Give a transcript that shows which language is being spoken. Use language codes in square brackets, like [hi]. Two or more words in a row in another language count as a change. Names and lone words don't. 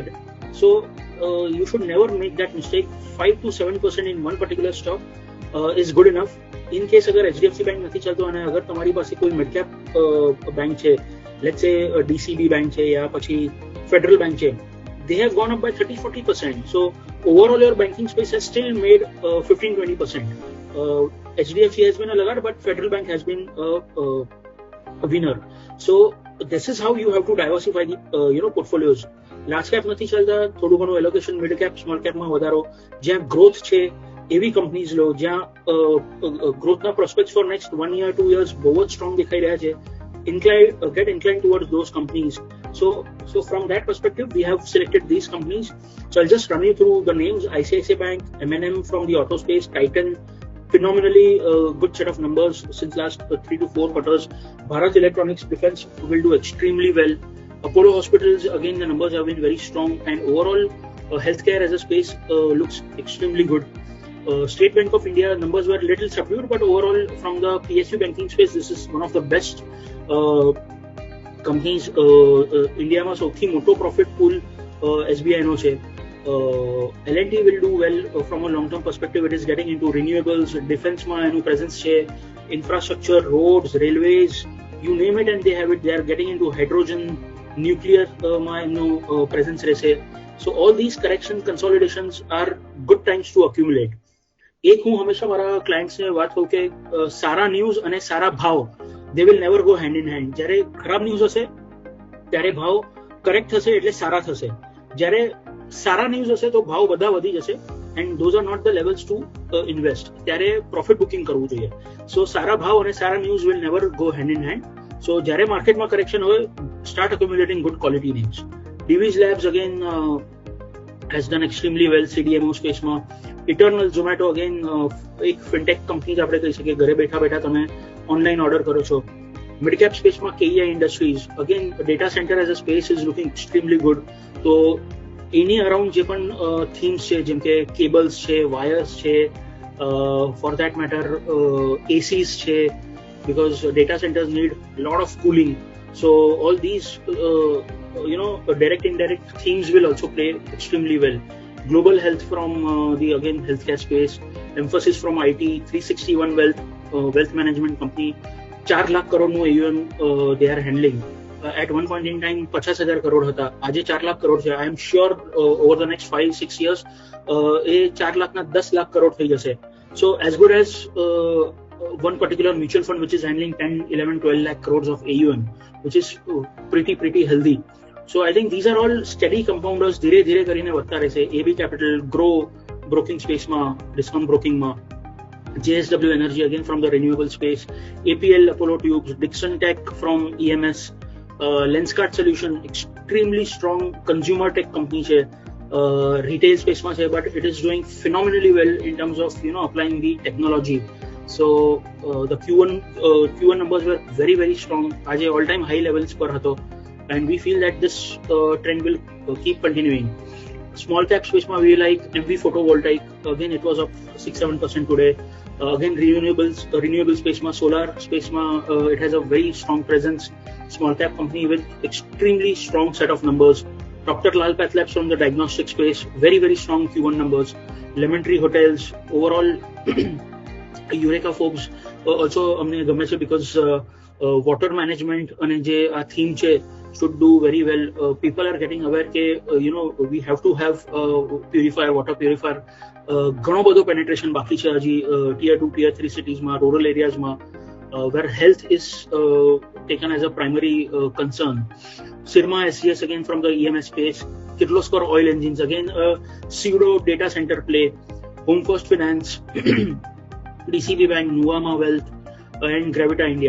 [en] So you should never make that mistake. 5-7% in one particular stock is good enough. In case [gu] अगर HDFC Bank નથી ચાલતો અને અગર તમારી પાસે કોઈ [en] mid cap bank [gu] છે, [en] let's say DCB Bank [gu] છે યા પછી [en] Federal Bank છે, they have gone up by 30-40%. So overall your banking space has still made 15-20%. HDFC has been a laggard, but Federal Bank has been a winner. So this is how you have to diversify the portfolios. Large cap [gu] નથી ચાલતા, થોડું ઘણું એલોકેશન [en] mid cap small capમાં [gu] વધારો. જ્યાં ગ્રોથ છે એવી કંપનીઝ લો, જ્યાં ગ્રોથના [en] prospects for next 1 year 2 years [gu] બહુ જ સ્ટ્રોંગ દેખાઈ રહ્યા છે. [en] Get inclined towards those companies. So from that perspective, we have selected these companies. So I'll just run you through the names. ICICI Bank, M&M from the auto space, Titan, phenomenally good set of numbers since last 3 to 4 quarters. Bharat Electronics Defense will do extremely well. Apollo Hospitals, again the numbers have been very strong, and overall healthcare as a space looks extremely good. State Bank of India numbers were a little subdued, but overall from the PSU banking space, this is one of the best companies. [gu] India માં સૌથી મોટો [en] profit pool [gu] SBI નો છે. [en] L&T will do well from a long term perspective. It is getting into renewables, defense [gu] માં એનું [en] presence છે, infrastructure, roads, railways, you name it and they have it. They are getting into hydrogen, nuclear [gu] માં એમનું [en] presence રહેશે. So all these corrections, consolidations are good times to accumulate. [gu] એક હું હંમેશા મારા ક્લાયન્ટ્સને વાત કહું કે સારા ન્યૂઝ અને સારા ભાવ [en] they will never go hand in hand. [gu] જ્યારે ખરાબ ન્યૂઝ હશે ત્યારે ભાવ કરેક્ટ થશે એટલે સારા થશે. જ્યારે સારા ન્યૂઝ હશે તો ભાવ બધા વધી જશે, [en] and those are not the levels to invest. [gu] ત્યારે [en] profit booking [gu] કરવું જોઈએ. સો સારા ભાવ અને સારા ન્યૂઝ [en] will never go hand in hand. [gu] So જ્યારે [en] marketમાં correction [gu] હોય, [en] start accumulating good quality names. Divi's Labs again has done extremely well CDMO space માં. [gu] Eternal Zomato again એક [en] fintech company [gu] આપણે કહી શકીએ, ઘરે બેઠા બેઠા તમે [en] online order [gu] કરો છો. [en] mid cap spaceમાં KEI Industries, again data center as a space is looking extremely good. [gu] તો એની અરાઉન્ડ જે પણ થીમ્સ છે જેમ કે કેબલ્સ છે, વાયર્સ છે, [en] for that matter ACs [gu] છે, [en] because data centers need a lot of cooling. So all these direct indirect themes will also play extremely well. Global health from the again healthcare space, emphasis from IT, 361 wealth management company, 4 lakh crore નું AUM they are handling. At one point in time 50,000 crore [gu] હતા, આજે 4 લાખ કરોડ છે. [en] I am sure over the next 5-6 years [gu] એ 4 લાખના 10 લાખ કરોડ થઈ જશે. [en] So as good as one particular mutual fund which is handling 10, 11, 12 lakh crores of AUM, which is pretty healthy. So I think these are all steady compounders. [gu] ધીરે ધીરે કરીને વધતા રહેશે. [en] AB Capital, Grow broking space માં, discount broking માં, JSW Energy again from the renewable space, APL Apollo Tubes, Dixon Tech from EMS, Lenskart Solution, extremely strong consumer tech company છે, retail space [gu] માં છે, [en] but it is doing phenomenally well in terms of applying the technology. So the Q1 numbers were very strong. આજે all time high levels [gu] પર હતો, [en] and we feel that this trend will keep continuing. Small cap space માં we like MV Photovoltaic, again it was up 6-7% today. Again renewable space માં, solar space માં it has a very strong presence. Small cap company with extremely strong set of numbers. Dr. Lal PathLabs from the diagnostic space, very strong Q1 numbers. Lemon Tree Hotels, overall Eureka Forbes also [gu] અમને ગમે છે [en] because water management [gu] અને જે આ [en] theme છે should do very well. People are getting aware કે we have to have purifier, water purifier. [gu] ઘણો બધો [en] penetration [gu] બાકી છે હજી [en] tier 2, tier 3 cities માં, rural areas માં, where health is taken as a primary concern. Syrma SCS again from the EMS space, Kirloskar Oil Engines again a pseudo data center play, Home First Finance, DCB Bank, Nuvama Wealth, and Gravita India.